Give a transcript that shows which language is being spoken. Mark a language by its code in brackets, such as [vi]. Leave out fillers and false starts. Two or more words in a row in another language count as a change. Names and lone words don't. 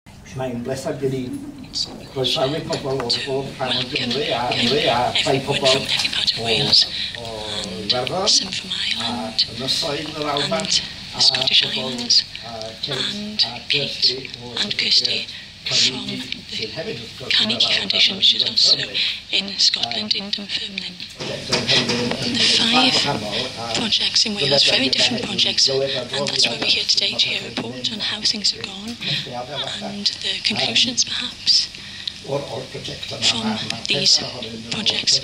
[cy] Mae'n blesar gen i croesawu pobl o rhan o Gymru a rhai pobl o Iwerddon a ynysoedd yr Alban [en] the Scottish Islands and Kirsty from the Carnegie Foundation, which is also in Scotland, in Dunfermline. The 5 projects in Wales, very different projects, and that's why we're here today to hear a report on how things have gone and the conclusions perhaps from these projects.